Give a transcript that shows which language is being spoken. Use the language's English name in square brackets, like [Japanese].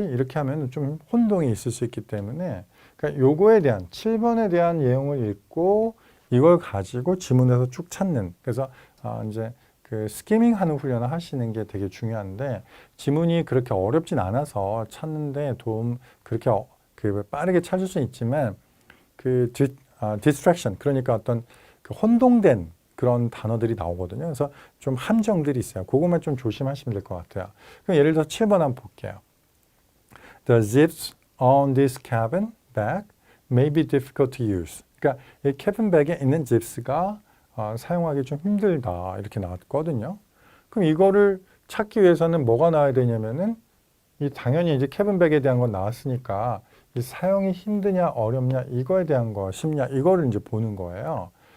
[Korean] 이렇게 하면 좀 혼동이 있을 수 있기 때문에 그러니까 요거에 대한 7번에 대한 내용을 읽고 이걸 가지고 지문에서 쭉 찾는 그래서 이제 그 스키밍 하는 훈련을 하시는 게 되게 중요한데 지문이 그렇게 어렵진 않아서 찾는데 그렇게 그 빠르게 찾을 수는 있지만 그 distraction 그러니까 어떤 그 혼동된 그런 단어들이 나오거든요. 그래서 좀 함정들이 있어요. 그것만 좀 조심하시면 될 것 같아요. 그럼 예를 들어서 7번 한번 볼게요. [English] The zips on this cabin bag may be difficult to use. [Korean] 그러니까 이 cabin bag에 있는 zips가 사용하기 좀 힘들다 이렇게 나왔거든요. 그럼 이거를 찾기 위해서는 뭐가 나와야 되냐면은 이 당연히 이제 cabin bag에 대한 건 나왔으니까 이 사용이 힘드냐 어렵냐 이거에 대한 거 쉽냐 이거를 이제 보는 거예요.